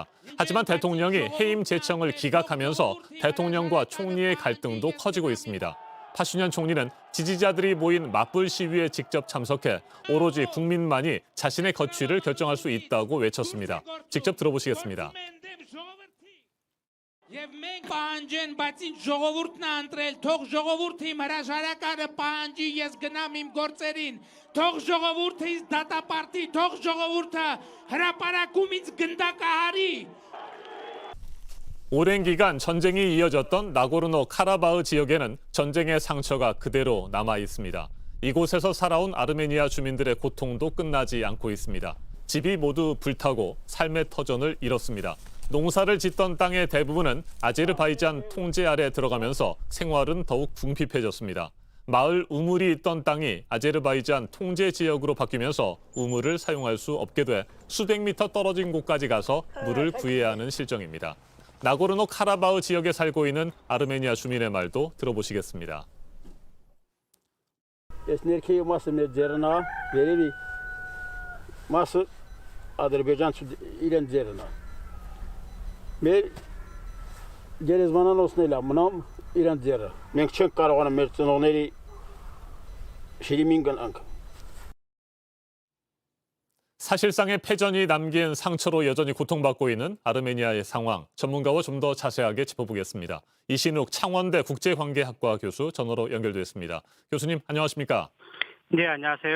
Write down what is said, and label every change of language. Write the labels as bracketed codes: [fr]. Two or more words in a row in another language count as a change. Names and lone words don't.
[ko] 하지만 대통령이 해임 제청을 기각하면서 대통령과 총리의 갈등도 커지고 있습니다. 파슈냔 총리는 지지자들이 모인 맞불 시위에 직접 참석해 오로지 국민만이 자신의 거취를 결정할 수 있다고 외쳤습니다. 직접 들어보시겠습니다. [hy] Եվ մենք պահանջեն, բայց ինչ ժողովուրդն է ընտրել, թող ժողովուրդը իմ հրաժարականը պահանջի, ես գնամ իմ գործերին, թող ժողովուրդը ինձ դատապարտի, թող ժողովուրդը հրապարակում ինձ գնդակահարի։ [ko] 오랜 기간 전쟁이 이어졌던 나고르노 카라바흐 지역에는 전쟁의 상처가 그대로 남아 있습니다. 이곳에서 살아온 아르메니아 주민들의 고통도 끝나지 않고 있습니다. 집이 모두 불타고 삶의 터전을 잃었습니다. 농사를 짓던 땅의 대부분은 아제르바이잔 통제 아래 들어가면서 생활은 더욱 궁핍해졌습니다. 마을 우물이 있던 땅이 아제르바이잔 통제 지역으로 바뀌면서 우물을 사용할 수 없게 돼 수백 미터 떨어진 곳까지 가서 물을 구해야 하는 실정입니다. 나고르노 카라바흐 지역에 살고 있는 아르메니아 주민의 말도 들어보시겠습니다. [hy] Մեր գերեզմանան ոսնել է մնամ իրենց ձեռը։ Մենք չենք կարողանում մեր ծնողների շիրիմին գնանք։ [ko] 사실상의 패전이 남긴 상처로 여전히 고통받고 있는 아르메니아의 상황, 전문가와 좀 더 자세하게 짚어보겠습니다. 이신욱 창원대 국제관계학과 교수 전화로 연결됐습니다. 교수님 안녕하십니까? 네, 안녕하세요.